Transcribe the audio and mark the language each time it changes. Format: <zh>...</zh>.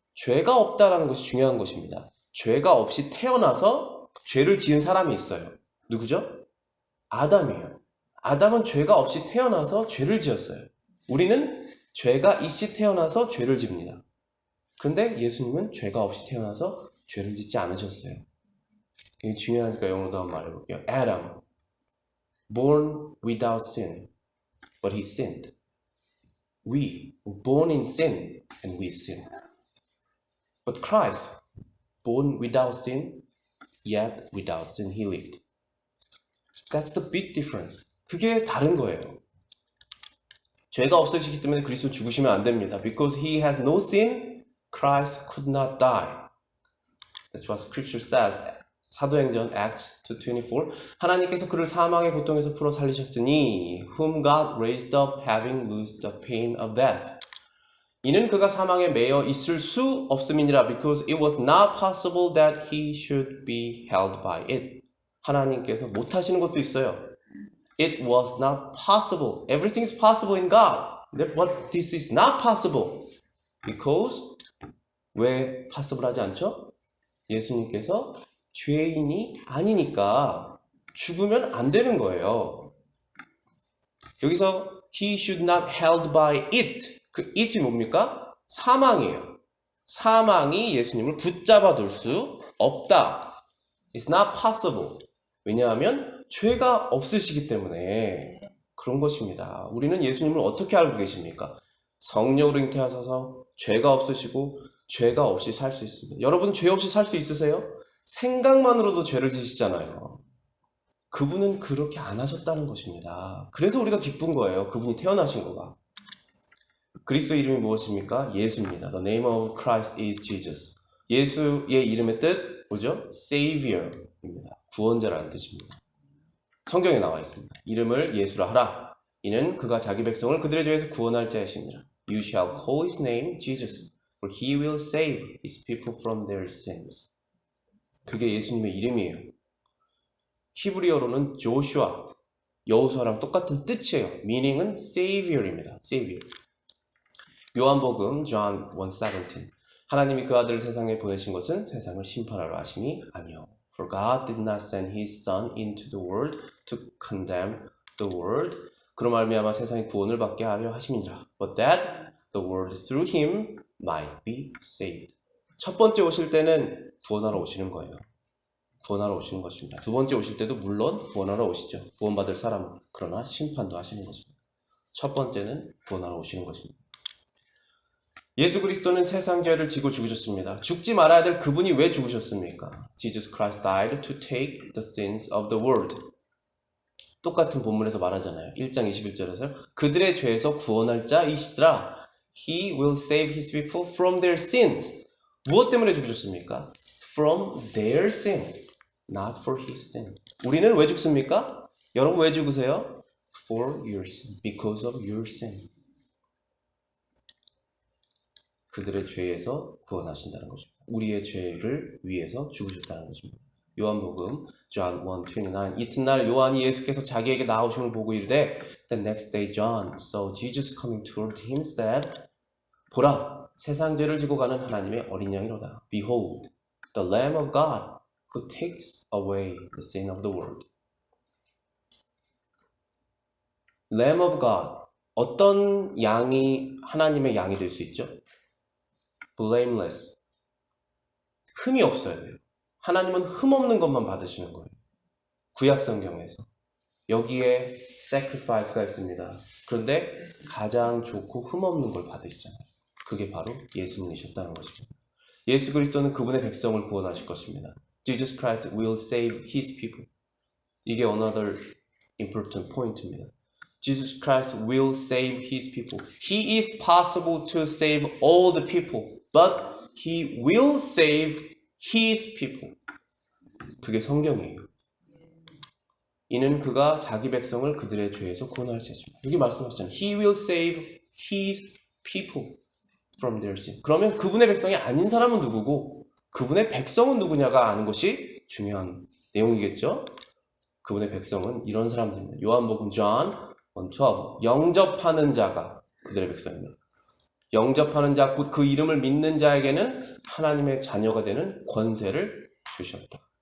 <ko>죄가 없다라는 것이 중요한 것입니다. 죄가 없이 태어나서 죄를 지은 사람이 있어요. 누구죠? 아담이에요. 아담은 죄가 없이 태어나서 죄를 지었어요. 우리는 죄가 있이 태어나서 죄를 집니다. 그런데 예수님은 죄가 없이 태어나서 죄를 짓지 않으셨어요. 이게 중요하니까 영어로도 한번 말해볼게요.</ko> <en>Adam, born without sin, but he sinned. We were born in sin and we sin. But Christ, born without sin, yet without sin he lived. That's the big difference.</en> <ko>그게 다른 거예요. 죄가 없으시기 때문에 그리스도 죽으시면 안 됩니다.</ko> <en>Because he has no sin, Christ could not die. That's what scripture says. 사도행전 Acts 2:24</en> <ko>하나님께서 그를 사망의 고통에서 풀어 살리셨으니</ko> <en>whom God raised up having loosed the pain of death.</en> <ko>이는 그가 사망에 매여 있을 수 없음이니라</ko> <en>because it was not possible that he should be held by it.</en> <ko>하나님께서 못하시는 것도 있어요.</ko> <en>It was not possible. Everything is possible in God. But this is not possible.</en> <ko>Because 왜 possible 하지 않죠? 예수님께서 죄인이 아니니까 죽으면 안 되는 거예요.</ko> <en>여기서 he should not held by it.</en> <ko>그 it이 뭡니까? 사망이에요. 사망이 예수님을 붙잡아 둘 수 없다. It's not possible. 왜냐하면 죄가 없으시기 때문에 그런 것입니다. 우리는 예수님을 어떻게 알고 계십니까? 성령으로 잉태하셔서 죄가 없으시고 죄가 없이 살 수 있습니다. 여러분 죄 없이 살 수 있으세요? 생각만으로도 죄를 지시잖아요. 그분은 그렇게 안 하셨다는 것입니다. 그래서 우리가 기쁜 거예요. 그분이 태어나신 거가. 그리스도의 이름이 무엇입니까? 예수입니다.</ko> <en>The name of Christ is Jesus.</en> <ko>예수의 이름의 뜻 뭐죠? Savior입니다. 구원자라는 뜻입니다. 성경에 나와 있습니다. 이름을 예수라 하라. 이는 그가 자기 백성을 그들의 죄에서 구원할 자이시니라.</ko> <en>You shall call his name Jesus, for he will save his people from their sins.</en> <ko>그게 예수님의 이름이에요. 히브리어로는 조슈아, 여호수아랑 똑같은 뜻이에요. meaning은 Savior입니다.</ko> <en>Savior.</en> <ko>요한복음 John 1:17 하나님이 그 아들을 세상에 보내신 것은 세상을 심판하러 하심이 아니요.</ko> <en>For God did not send his son into the world to condemn the world.</en> <ko>그로 말미암아 세상의 구원을 받게 하려 하심이니라.</ko> <en>But that the world through him might be saved.</en> <ko>첫 번째 오실 때는 구원하러 오시는 거예요. 구원하러 오시는 것입니다. 두 번째 오실 때도 물론 구원하러 오시죠. 구원받을 사람은. 그러나 심판도 하시는 것입니다. 첫 번째는 구원하러 오시는 것입니다. 예수 그리스도는 세상 죄를 지고 죽으셨습니다. 죽지 말아야 될 그분이 왜 죽으셨습니까?</ko> <en>Jesus Christ died to take the sins of the world.</en> <ko>똑같은 본문에서 말하잖아요. 1장 21절에서 그들의 죄에서 구원할 자이시더라.</ko> <en>He will save his people from their sins.</en> <ko>무엇 때문에 죽으셨습니까?</ko> <en>From their sin, not for his sin.</en> <ko>우리는 왜 죽습니까? 여러분 왜 죽으세요?</ko> <en>For your sin, because of your sin.</en> <ko>그들의 죄에서 구원하신다는 것입니다. 우리의 죄를 위해서 죽으셨다는 것입니다. 요한복음 John 1:29 이튿날 요한이 예수께서 자기에게 나오심을 보고 이르되</ko> <en>The next day John saw Jesus coming toward him said</en> <ko>보라 세상 죄를 지고 가는 하나님의 어린 양이로다.</ko> <en>Behold the Lamb of God who takes away the sin of the world. Lamb of God.</en> <ko>어떤 양이 하나님의 양이 될 수 있죠? Blameless. 흠이 없어야 돼요. 하나님은 흠 없는 것만 받으시는 거예요. 구약 성경에서. 여기에 sacrifice가 있습니다. 그런데 가장 좋고 흠 없는 걸 받으시잖아요. 그게 바로 예수님이셨다는 것입니다. 예수 그리스도는 그분의 백성을 구원하실 것입니다.</ko> <en>Jesus Christ will save his people. 이게 another important point입니다. Jesus Christ will save his people. He is possible to save all the people, but he will save his people.</en> <ko>그게 성경이에요. 이는 그가 자기 백성을 그들의 죄에서 구원할 수 있습니다. 여기 말씀하셨잖아요.</ko> <en>He will save his people from their sin.</en> <ko>그러면 그분의 백성이 아닌 사람은 누구고 그분의 백성은 누구냐가 아는 것이 중요한 내용이겠죠. 그분의 백성은 이런 사람들입니다. 요한복음 John 1:12 영접하는 자가 그들의 백성입니다. 영접하는 자, 곧 그 이름을 믿는 자에게는 하나님의 자녀가 되는 권세를 주셨다.</ko>